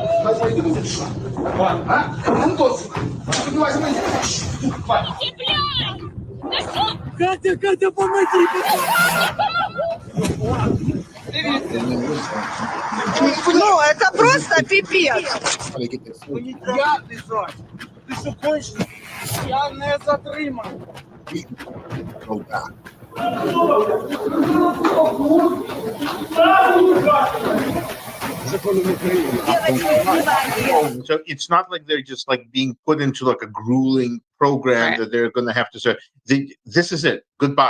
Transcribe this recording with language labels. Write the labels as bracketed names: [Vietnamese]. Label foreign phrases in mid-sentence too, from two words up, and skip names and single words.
[Russian] Катя, помоги! Ну, это просто пипец. Я лежать. [Ukrainian] Ти що кончений? Я не затриманий. [English] So it's not like they're just like being put into like a grueling program that they're going to have to say, this is it, goodbye.